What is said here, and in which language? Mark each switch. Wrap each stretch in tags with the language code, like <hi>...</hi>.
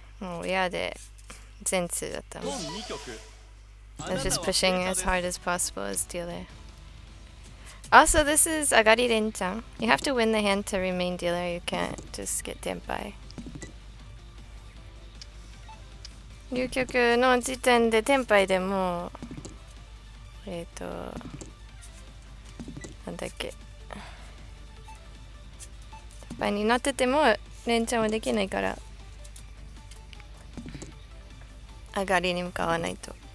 <ja>もう嫌で全通だったもん。</ja> <en>I was just pushing as hard as possible as dealer. Also, this is Agari Renchan. You have to win the hand to remain dealer. You can't just get tenpai.</en> <ja>流局の時点でテンパイでもなんだっけテンパイになってても連チャンはできないから上がりに向かわないと。</ja>